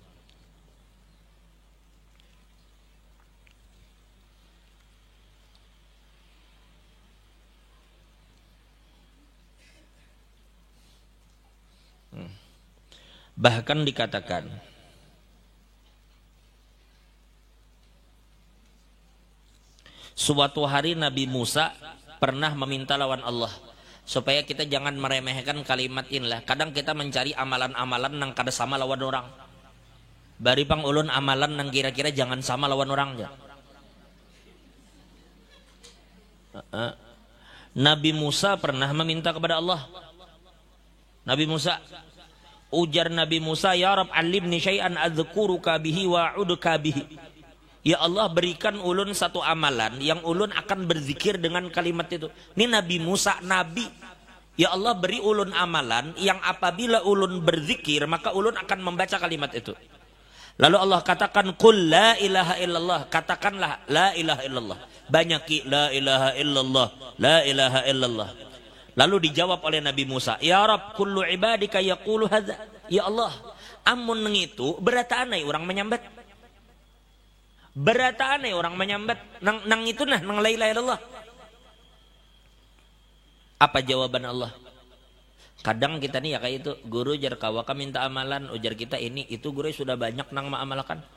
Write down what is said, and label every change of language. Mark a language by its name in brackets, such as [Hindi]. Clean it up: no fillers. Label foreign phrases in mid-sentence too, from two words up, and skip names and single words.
[Indonesian] Bahkan dikatakan suatu hari Nabi Musa pernah meminta lawan Allah supaya kita jangan meremehkan kalimat inilah. Kadang kita mencari amalan-amalan yang kada sama lawan orang. Bari pang ulun amalan yang kira-kira jangan sama lawan orang ya. Nabi Musa pernah meminta kepada Allah. Nabi Musa, ujar Nabi Musa, [Arabic] ya Rabb alimni syai'an adzkuruka bihi wa a'uduka bihi. [Indonesian] Ya Allah, berikan ulun satu amalan yang ulun akan berzikir dengan kalimat itu. Ini Nabi Musa, Nabi. Ya Allah, beri ulun amalan yang apabila ulun berzikir maka ulun akan membaca kalimat itu. Lalu Allah katakan, [Arabic] qul la ilaha illallah. [Indonesian] Katakanlah [Arabic] la ilaha illallah. [Indonesian] Banyaki [Arabic] la ilaha illallah, la ilaha illallah. [Indonesian] Lalu dijawab oleh Nabi Musa, [Arabic] ya Rabb kullu ibadika yaqulu hadza. [Indonesian] Ya Allah, [Banjar] amun neng itu beratanai orang menyambat. Beratanai orang menyambat nang itu nah nang [Arabic] la ilaha illallah. [Indonesian] Apa jawaban Allah? Kadang kita nih ya kayak itu, guru jar kawaka minta amalan, ujar kita ini itu guru sudah banyak nang maamalkan.